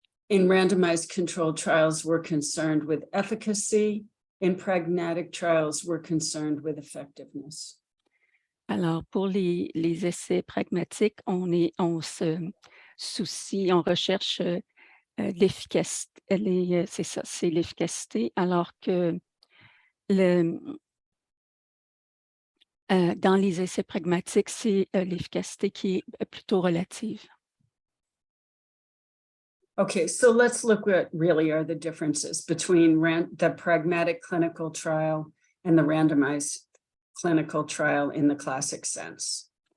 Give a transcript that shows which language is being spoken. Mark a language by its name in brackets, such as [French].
[English] In randomized controlled trials, we're concerned with efficacy. In pragmatic trials, we're concerned with effectiveness. [French] Alors, pour les essais pragmatiques, on se soucie, on recherche l'efficacité, c'est ça, c'est l'efficacité, alors que dans les essais pragmatiques, c'est l'efficacité qui est plutôt relative. [English] Okay, so let's look what really are the differences between the pragmatic clinical trial and the randomized clinical trial in the classic sense.